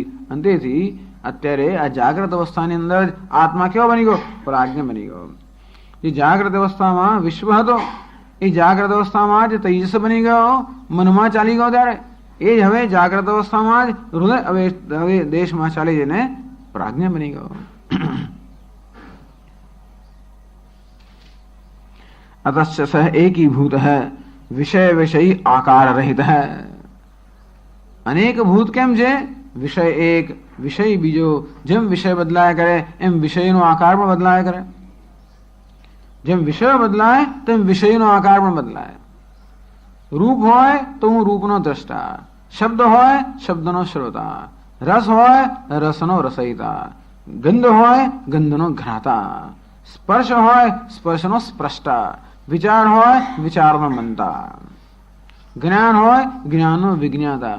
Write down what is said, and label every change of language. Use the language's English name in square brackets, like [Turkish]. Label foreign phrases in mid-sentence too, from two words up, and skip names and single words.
[Gujarati] અને તેથી અત્યારે આ જાગ્રત અવસ્થાની અંદર જ આત્મા કેવો બની ગયો? પ્રાજ્ઞ બની ગયો. જે જાગ્રત અવસ્થામાં વિશ્વ હતો એ જાગ્રત અવસ્થામાં જ તેજસ બની ગયો. મનમાં ચાલી ગયો ત્યારે એ જ હવે જાગ્રત અવસ્થામાં જ હૃદય હવે દેશમાં ચાલી જઈને પ્રાજ્ઞ બની ગયો. [Sanskrit] अतश्च सह एकीभूत है विषय विषयी आकार रहित है. अनेक भूत [Gujarati] केम છે? વિષય એક, વિષય બીજો. જેમ વિષય બદલાયા કરે એમ વિષયનો આકાર પણ બદલાયા કરે. જેમ વિષય બદલાય તેમ વિષયનો આકાર પણ બદલાય. રૂપ હોય તો હું રૂપનો દ્રષ્ટા, શબ્દ હોય શબ્દનો શ્રોતા, રસ હોય રસનો રસયિતા, ગંધ હોય ગંધનો ઘ્રાતા, સ્પર્શ હોય સ્પર્શનો સ્પષ્ટા, વિચાર હોય વિચારનો મંતા, જ્ઞાન હોય જ્ઞાનનો વિજ્ઞાતા.